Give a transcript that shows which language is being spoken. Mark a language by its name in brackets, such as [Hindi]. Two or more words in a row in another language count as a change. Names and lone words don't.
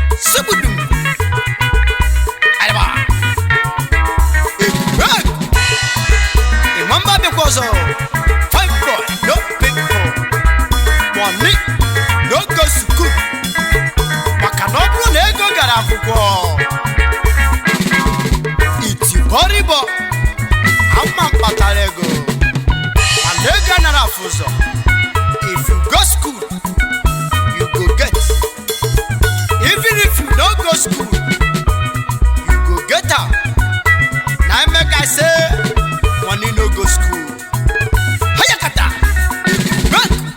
[Igbo] Subudum. Adaba. Igwe. Ịnwamba bịakwa ọzọ. [Nigerian Pidgin] Fine boy, no big boy. Money, no go school. [Igbo] Maka na ọ bụrụ na ego gara akwụkwọ, iti bọrịbọ, ama mkpatara ego. Mana ego anara afụ ụzọ. [Nigerian Pidgin] If you go school, you go get. Even if you no go school, you go get am. Na im make I say, money no go school. Hayakata! Bank!